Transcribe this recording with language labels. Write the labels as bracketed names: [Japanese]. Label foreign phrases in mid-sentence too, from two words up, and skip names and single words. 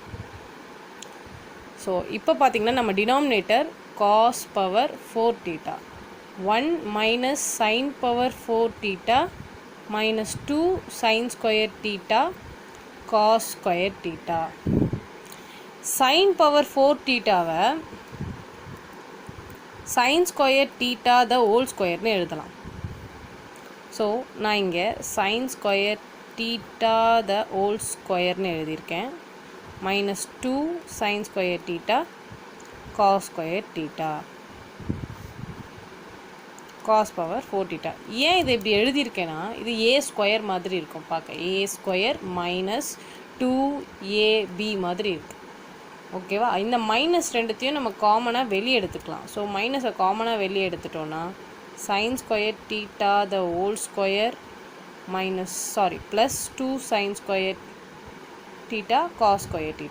[English] ஸோ [Tamil] இப்போ பார்த்திங்கன்னா நம்ம [English] denominator cos power 4 theta 1 minus sine power 4 theta minus 2 sin square theta cos square theta. sin power 4 theta வை sin square theta the whole square னு எழுதலாம். ஸோ [Tamil] நான் இங்கே [English] sin square theta the whole square னு எழுதியிருக்கேன். minus 2 sin square theta cos square theta cos power 4 theta. [Tamil] ஏன் இதை இப்படி எழுதியிருக்கேன்னா இது [English] a square [Tamil] மாதிரி இருக்கும் பார்க்க. [English] a square minus 2ab [Tamil] மாதிரி இருக்குது. ஓகேவா? இந்த மைனஸ் ரெண்டுத்தையும் நம்ம காமனாக வெளியே எடுத்துக்கலாம். ஸோ மைனஸை காமனாக வெளியே எடுத்துட்டோன்னா [English] sine square theta the whole square plus 2 sine square theta cos square theta.